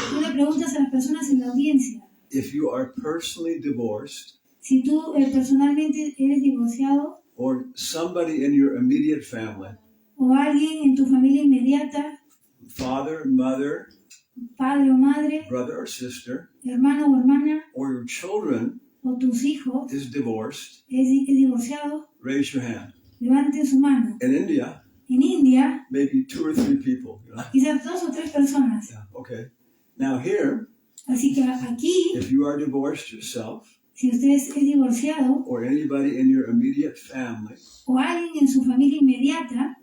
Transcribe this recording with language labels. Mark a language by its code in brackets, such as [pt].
[es] tú le preguntas a las personas en la audiencia, [en] if you are personally divorced, [es] si tú personalmente eres divorciado, [en] or somebody in your immediate family, [es] o alguien en tu familia inmediata, [en] father, mother, [es] padre o madre, [en] brother or sister, [es] hermano o hermana, [en] or your children [es] o tus hijos, [en] is divorced, [es] es divorciado, [en] raise your hand. [es] levanten su mano. [en] In India, [es] En India, [en] maybe 2 or 3 people. [es] quizás 2 o 3 personas. [en] Yeah, okay. Now here, [es] Así que aquí, [en] if you are divorced yourself, [es] si usted es divorciado, [en] or anybody in your immediate family, [es] o alguien en su familia inmediata,